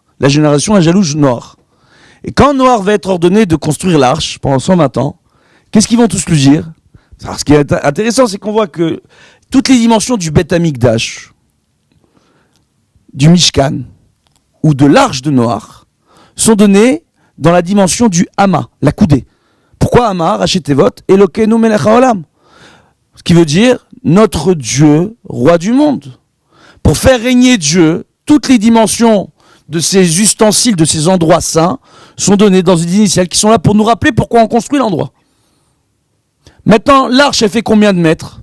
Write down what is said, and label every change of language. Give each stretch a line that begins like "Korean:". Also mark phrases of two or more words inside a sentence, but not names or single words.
French: La génération, elle jalouse Noach. Et quand Noach va être ordonné de construire l'arche pendant 120 ans, qu'est-ce qu'ils vont tous lui dire? Alors, ce qui est intéressant, c'est qu'on voit que toutes les dimensions du
Hebrew: בית המקדש,
French: du Mishkan, ou de l'arche de Noach, sont données dans la dimension du Hama, la coudée. Pourquoi Hama, Rachetevot,
Hebrew: אלוקינו מלך העולם?
French: Ce qui veut dire notre Dieu, roi du monde. Pour faire régner Dieu, toutes les dimensions de ces ustensiles, de ces endroits saints, sont donnés dans une initiale qui sont là pour nous rappeler pourquoi on construit l'endroit. Maintenant, l'arche, elle fait combien de mètres?